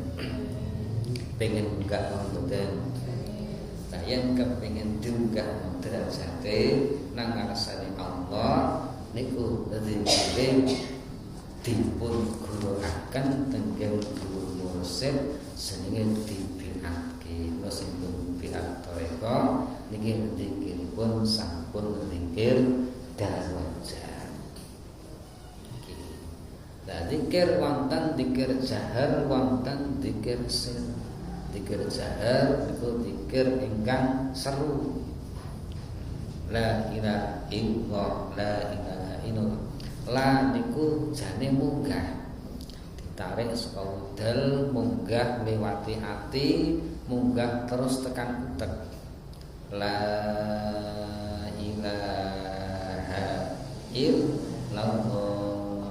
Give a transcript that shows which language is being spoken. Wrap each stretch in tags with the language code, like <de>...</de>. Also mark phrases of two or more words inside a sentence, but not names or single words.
<jv>Pengen munggah napa boten? Yen kepengin diunggah derajate nang ngarsane Allah niku zikir dipun guruaken tenggen guru mursyid senenge dibinake sing biat toreko niki zikiripun sampun zikir darajat. Lah zikir wonten zikir jahar wonten zikir sir. Zikir jahar niku zikir ingkang seru.</jv> <ar>لا إله إلا الله، لا إله إلا الله.</ar> <jv>La niku jane munggah. Ditarik saka udel, munggah liwati ati, munggah terus tekan utek.</jv> <ar>لا إله إلا الله.</ar>